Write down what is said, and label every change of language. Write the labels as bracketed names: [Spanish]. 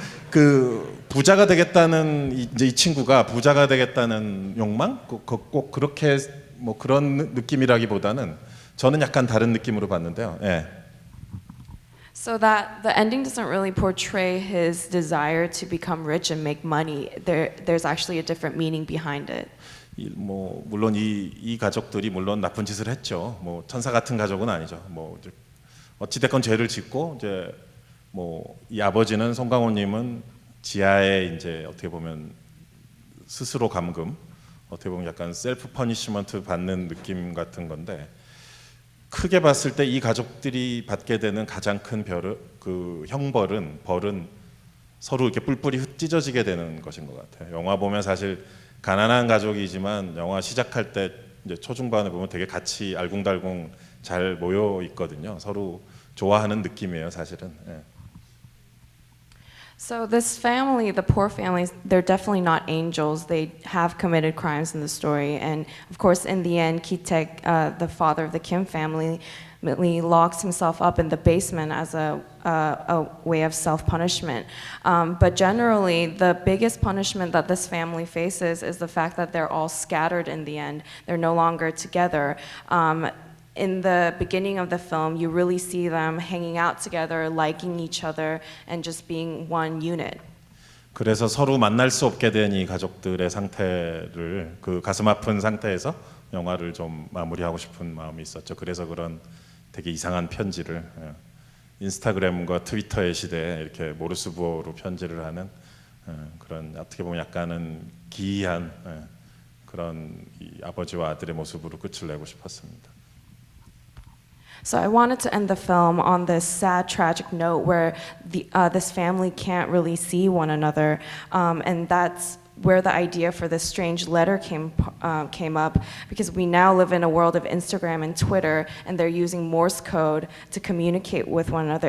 [Korean] 그 부자가 되겠다는 이제 이 친구가 부자가 되겠다는 욕망, 꼭 그렇게 뭐 그런 느낌이라기보다는 저는 약간 다른 느낌으로 봤는데요. 예. [English] So that the ending doesn't really portray his desire to become rich and make money. There's actually a different meaning behind it. [Korean] 뭐 물론 이 가족들이 물론 나쁜 짓을 했죠. 뭐 천사 같은 가족은 아니죠. 뭐 어찌 됐건 죄를 짓고 이제 뭐 이 아버지는 송강호님은 지하에 이제 어떻게 보면 스스로 감금, 어떻게 보면 약간 셀프 퍼니시먼트 받는 느낌 같은 건데 크게 봤을 때 이 가족들이 받게 되는 가장 큰 벌은 서로 이렇게 뿔뿔이 찢어지게 되는 것인 것 같아요. 영화 보면 사실 가난한 가족이지만 영화 시작할 때 이제 초중반에 보면 되게 같이 알궁달궁 잘 모여 있거든요. 서로 좋아하는 느낌이에요, 사실은. 예. [English] So this family, the poor families, they're definitely not angels. They have committed crimes in the story, and of course, in the end, Ki-taek, the father of the Kim family, locks himself up in the basement as a way of self-punishment. But generally, the biggest punishment that this family faces is the fact that they're all scattered in the end. They're no longer together. in the beginning of the film, you really see them hanging out together, liking each other, and just being one unit. [Korean] 그래서 서로 만날 수 없게 된 이 가족들의 상태를 그 가슴 아픈 상태에서 영화를 좀 마무리하고 싶은 마음이 있었죠. 그래서 그런 되게 이상한 편지를 인스타그램과 트위터의 시대에 이렇게 모르스부호로 편지를 하는 그런 어떻게 보면 약간은 기이한 그런 이 아버지와 아들의 모습으로 끝을 내고 싶었습니다. [English] So I wanted to end the film on this sad, tragic note where this family can't really see one another, and that's where the idea for this strange letter came up, because we now live in a world of Instagram and Twitter, and they're using Morse code to communicate with one another.